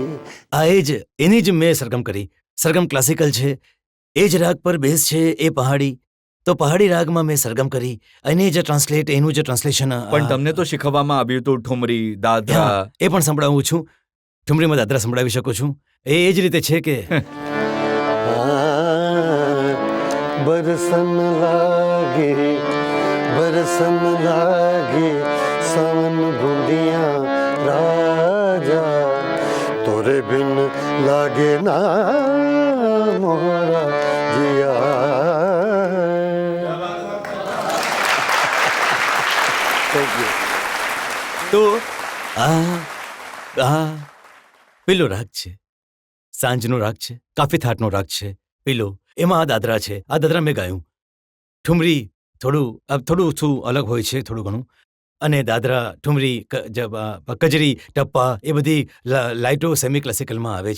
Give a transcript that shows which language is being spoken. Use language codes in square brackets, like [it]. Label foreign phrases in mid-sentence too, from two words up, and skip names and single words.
[gu] આ એ જ એની જ મેં સરગમ કરી. સરગમ ક્લાસિકલ છે, એ જ રાગ પર બેઝ છે, એ પહાડી. તો પહાડી રાગમાં મેં સરગમ કરી, અને જે ટ્રાન્સલેટ એનું જે ટ્રાન્સલેશન પણ તમને તો શીખવવામાં આવ્યું હતું ઠુમરી, દાદરા. એ પણ સંભળાવું છું. ઠુમરીમાં દાદરા સંભળાવી શકું છું. એ જ રીતે છે કે [hi] बरसन लागे सावन बूंदियां राजा तोरे बिन लागे ना मोरा जिया. [en] Thank you. [gu] તો આ પેલો રાગ છે, સાંજનો રાગ છે, કાફી થાટનો રાગ છે પેલો. એમાં આ દાદરા છે. આ દાદરા મેં ગાયું. ઠુમરી થોડું શું અલગ હોય છે, થોડું ઘણું. અને દાદરા, ઠુમરી, કજરી, ટપ્પા એ બધી [en] lights semi classicalમાં [gu] આવે છે.